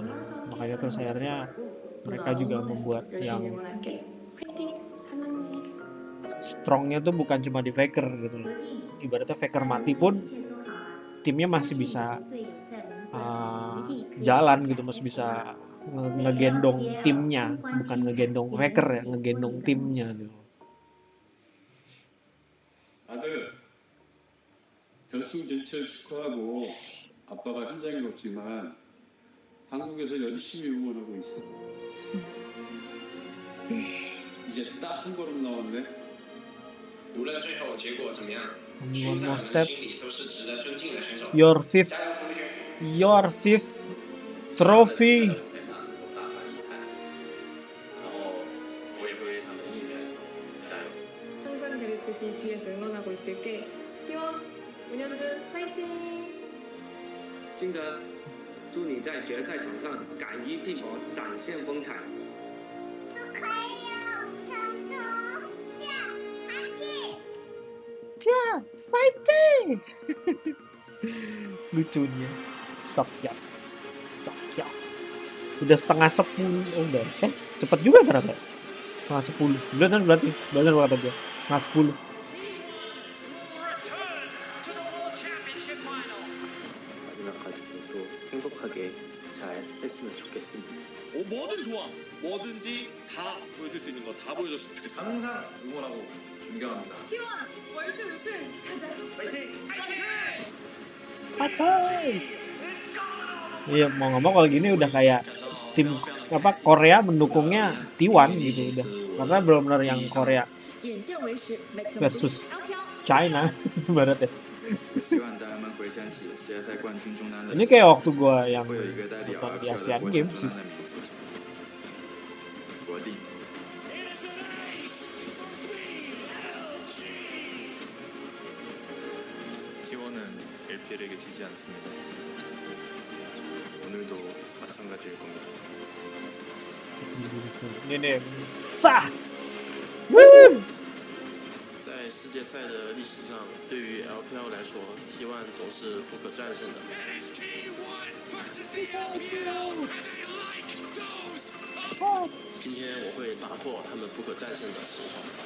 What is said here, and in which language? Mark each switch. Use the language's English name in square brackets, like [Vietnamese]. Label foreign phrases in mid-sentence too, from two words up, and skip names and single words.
[Indonesian] Makanya terus akhirnya mereka juga membuat yang strongnya tuh bukan cuma di Faker gitu loh. Ibaratnya Faker mati pun timnya masih bisa jalan gitu, masih bisa ngegendong timnya, bukan ngegendong Faker ya, ngegendong timnya gitu. [Korean] 아들, 결승 진출 축하하고 아빠가 현장에 없지만 한국에서 열심히 응원하고 있어. 이제 딱 한 걸음 남았네. [Chinese] 无论最后结果怎么样， [English] One [Chinese] 勋在 [English] more [Chinese] 我们 [English] step. [Chinese] 心里都是值得尊敬的选手。 [English] Your fifth trophy. [Chinese] 台上能够大放异彩，然后我也会为他们应援，加油！ [Korean] 항상 그랬듯이 뒤에서 응원하고 있을게. T1 문현준 파이팅! [Chinese] 金德，祝你在决赛场上敢于拼搏，展现风采。 [Indonesian] Ya, fighting. Lucunya. Sok ya. Udah setengah 10. Oh, udah. Cepet juga ternyata. Setengah 10. Bener berarti. Bener kata gue. Setengah 10. [Korean] 마지막까지도 또 행복하게 잘 했으면 좋겠습니다. 뭐든 좋아. 뭐든지 다 보여줄 수 있는 거 다 보여줬으면 좋겠어. 항상 응원하고 존경합니다. T1 월주 우승 가자. [Indonesian] Iya, mau nggak mau kalau gini udah kayak tim apa Korea mendukungnya T1 gitu udah. Karena benar-benar yang Korea versus China barat ya. Ini kayak waktu gua yang nonton di Asian Games sih. [Korean] T1은 LPL에게 지지 않습니다. 오늘도 마찬가지일 겁니다. 네, 싸! [Chinese] 在世界赛的历史上，对于 LPL 来说，T1总是不可战胜的。今天我会打破他们不可战胜的神话。